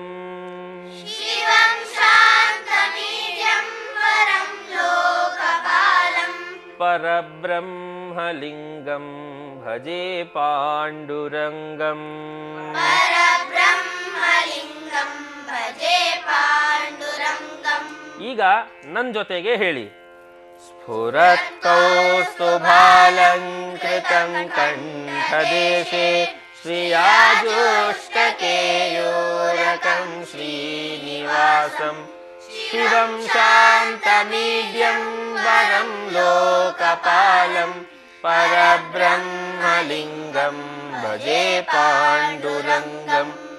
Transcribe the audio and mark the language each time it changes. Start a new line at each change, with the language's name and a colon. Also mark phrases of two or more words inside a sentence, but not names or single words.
Sanskrit: शिवं शान्तमीड्यं वरं लोकपालं परब्रह्मलिङ्गं भजे पाण्डुरङ्गम् परब्रह्मलिङ्गं भजे पाण्डुरङ्गं
Kannada: ಈಗ ನನ್ನ ಜೊತೆಗೆ ಹೇಳಿ
Sanskrit: स्फुरत्कौस्तुभालङ्कृतं कण्ठदेशे श्रियाजुष्टकेयूरकं श्रीनिवासं शिवं शान्तमीड्यं वरं लोकपालं परब्रह्मलिङ्गं भजे पाण्डुरङ्गम्